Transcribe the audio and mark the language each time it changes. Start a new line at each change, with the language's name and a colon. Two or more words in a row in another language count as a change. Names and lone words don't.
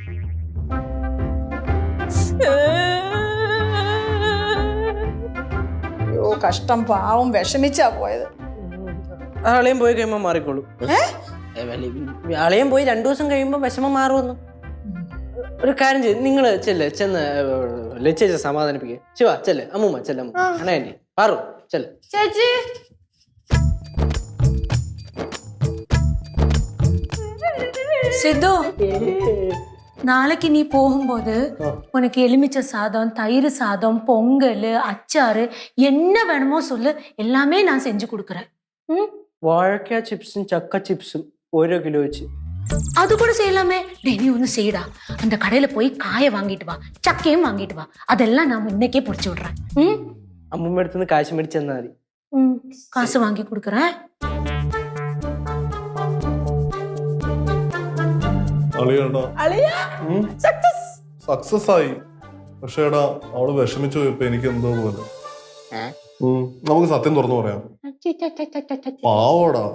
Malayalam: അയ്യോ, കഷ്ടം, പാവം, വിഷമിച്ചാ പോയത്. അളിയൻ പോയി കഴിയുമ്പോ മാറിക്കോളൂ. അളിയൻ പോയി 2 ദിവസം കഴിയുമ്പോ വിഷമം മാറുമെന്ന്. ഒരു കാര്യം ചെയ്ത് നിങ്ങൾ ചെന്ന് ലച്ചേച്ച സമാധാനിപ്പിക്കുക. ശിവ ചെല്ല്, അമ്മൂമ്മ ചെല്ലമ്മ, അണയാൻറ്റി പാറു ചെല്ല്. ചേച്ചി,
Tamil: சித்து, நாளைக்கு நீ போகும்போது உனக்கு எலுமிச்சை சாதம், தயிர் சாதம், பொங்கல், அச்சாறு என்ன வேணுமோ சொல்லு, எல்லாமே நான் செஞ்சு கொடுக்குறேன்.
Malayalam: വാഴക്ക ചിപ്സും ചക്ക ചിപ്സും 1 കിലോ വെച്ച്.
Tamil: அது கூட செய்யலாமே. டெய்லி ஒன்று செய்யடா. அந்த கடையில போய் காயை வாங்கிட்டு வா, சக்கையும் வாங்கிட்டு வா. அதெல்லாம் நான் இன்னைக்கே பொறிச்சு விடுறேன்.
Malayalam: അമ്മൂമ്മ അടുത്തുനിന്ന് കാശ് മേടിച്ച് തന്നാൽ മതി.
Tamil: காசு வாங்கி கொடுக்குறேன்.
Malayalam: സക്സസ് ആയി. പക്ഷേ എടാ, അവള് വിഷമിച്ചു പോയപ്പോ എനിക്ക് എന്തോ പോലെ. നമുക്ക് സത്യം തുറന്നു പറയാം. പാവോടാ.